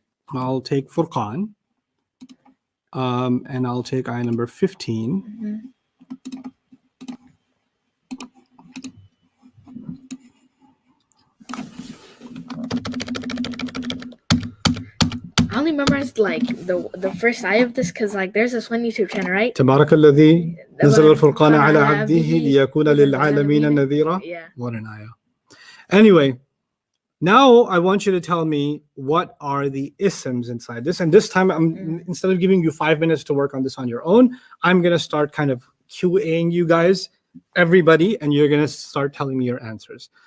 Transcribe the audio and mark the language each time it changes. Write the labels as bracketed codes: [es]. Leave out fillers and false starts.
[en] I'll take Furqan. And I'll take ayah number 15. I only memorized like the first ayah of this because like there's this one YouTube channel, right? [ar] تبارك الذي نزل الفرقان على عبده ليكون للعالمين نذيرا. [en] What an ayah. Anyway, now I want you to tell me what are the isms inside this. And this time, instead of giving you 5 minutes to work on this on your own, I'm going to start kind of QAing you guys, everybody, and you're going to start telling me your answers.